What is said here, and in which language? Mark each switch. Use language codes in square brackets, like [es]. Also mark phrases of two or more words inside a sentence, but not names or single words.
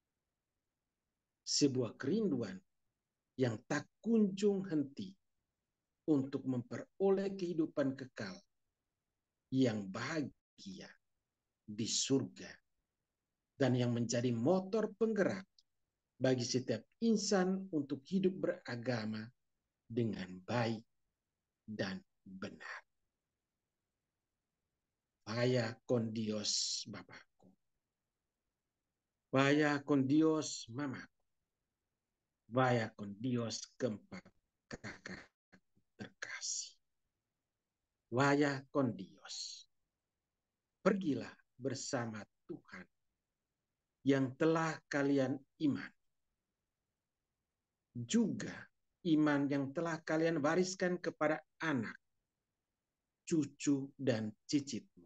[id] Sebuah kerinduan yang tak kunjung henti untuk memperoleh kehidupan kekal yang bahagia di surga dan yang menjadi motor penggerak bagi setiap insan untuk hidup beragama dengan baik dan benar. [es] Vaya con Dios, Bapakku. Vaya con Dios, Mamaku. Vaya con Dios, [id] keempat kakak terkasih. [es] Vaya con Dios. [id] Pergilah bersama Tuhan yang telah kalian iman. Juga iman yang telah kalian wariskan kepada anak, cucu, dan cicitmu.